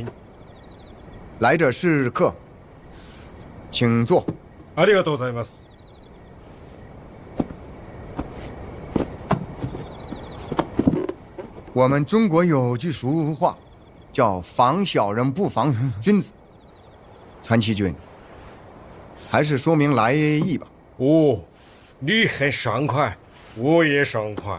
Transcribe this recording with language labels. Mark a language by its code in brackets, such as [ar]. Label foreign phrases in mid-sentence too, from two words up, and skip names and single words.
[zh] 来者是客，请坐。 [ja] ありがとうございます。 [zh] 我们中国有句俗话，叫防小人不防君子。川崎君，还是说明来意吧。哦，你很爽快，我也爽快。